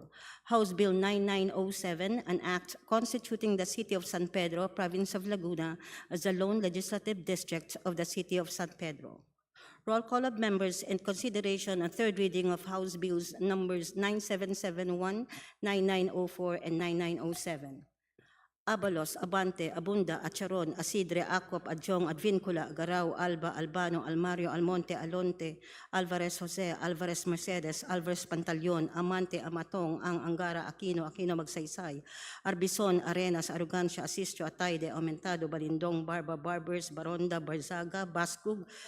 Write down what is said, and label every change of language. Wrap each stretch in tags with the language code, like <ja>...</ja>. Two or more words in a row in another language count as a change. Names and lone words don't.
<en>House Bill 9907, an act constituting the city of San Pedro, province of Laguna, as the lone legislative district of the city of San Pedro. Roll call of members in consideration on third reading of House Bills numbers 9771, 9904, and 9907. Abalos, Abante, Abunda, Acharon, Asidre, Acop, Adjong, Advincula, Garao, Alba, Albano, Almario, Almonte, Alonte, Alvarez Jose, Alvarez Mercedes, Alvarez Pantaleon, Amante, Amatong, Ang Angara, Aquino, Aquino Magsaysay, Arbison, Arenas, Arrogancia, Asistio, Atayde, Aumentado, Balindong, Barba, Barbers, Baronda, Barzaga, Bascug,</en>